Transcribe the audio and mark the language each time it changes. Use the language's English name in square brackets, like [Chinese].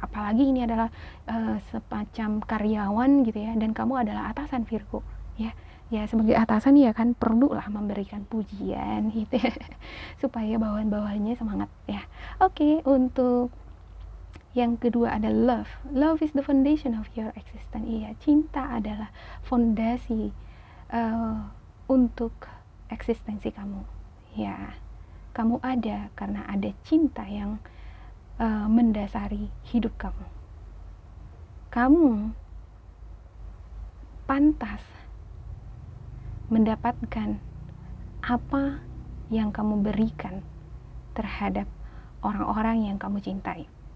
[Indonesian] Apalagi ini adalah semacam karyawan gitu ya, dan kamu adalah atasan Virgo ya. Ya sebagai atasan ya kan perlulah memberikan pujian gitu ya, supaya bawahan-bawahannya semangat ya. Oke, untuk yang kedua ada love. [English] Love is the foundation of your existence. [Indonesian] Iya, cinta adalah fondasi untuk eksistensi kamu ya. Kamu ada karena ada cinta yang mendasari hidup kamu. kamu pantas mendapatkan apa yang kamu berikan terhadap orang-orang yang kamu cintai.